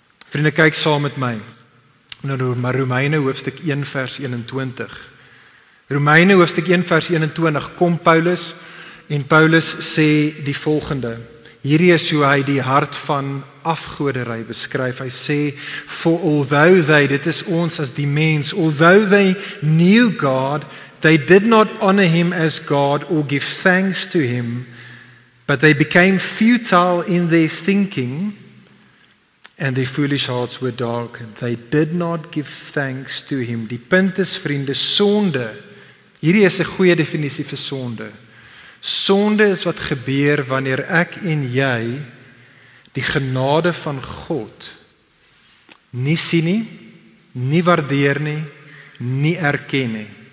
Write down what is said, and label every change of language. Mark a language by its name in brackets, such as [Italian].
[Afrikaans] Vriende, kyk saam met my na Romeine hoofstuk 1 vers 21. Romeine hoofstuk 1 vers 21 kom Paulus en Paulus sê die volgende. Hierdie is hoe hy die hart van afgoderry beskryf. Hy sê, [English] for although they, [Afrikaans] dit is ons as die mens, [English] although they knew God, they did not honor him as God or give thanks to him, but they became futile in their thinking, and their foolish hearts were darkened. They did not give thanks to him. [Afrikaans] Die punt is, vriende, sonde. Hierdie is 'n goeie definisie vir sonde. Sonde is wat gebeur wanneer ek en jy die genade van God nie sien nie, nie waardeer nie, nie erken nie.